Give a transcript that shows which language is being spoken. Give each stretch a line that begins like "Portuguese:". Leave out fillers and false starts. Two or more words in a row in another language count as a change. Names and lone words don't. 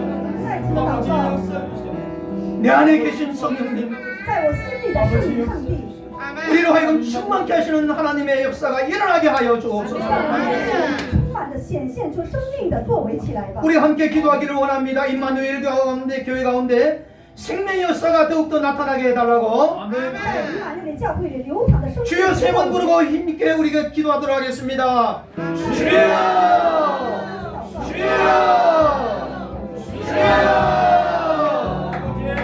Chinese: 再次祷告，
Korean: 내 안에 계신 성령님,
Chinese: 在我心里的圣灵上帝，
Korean: 우리로 하여금 충만케 하시는 하나님의 역사가 일어나게 하여 주옵소서.
Chinese: 充满的显现出生命的作为起来吧。
Korean: 우리 함께 기도하기를 원합니다. 임마누엘 가운데 교회 가운데 생명의 역사가 더욱더 나타나게 해달라고
Chinese: 在以马内利教会里流淌的生命
Korean: 주여
Chinese: 的
Korean: 세
Chinese: 作
Korean: 번
Chinese: 为。
Korean: 부르고 힘있게 우리가 기도하도록 하겠습니다. 주여! 주여! 주여!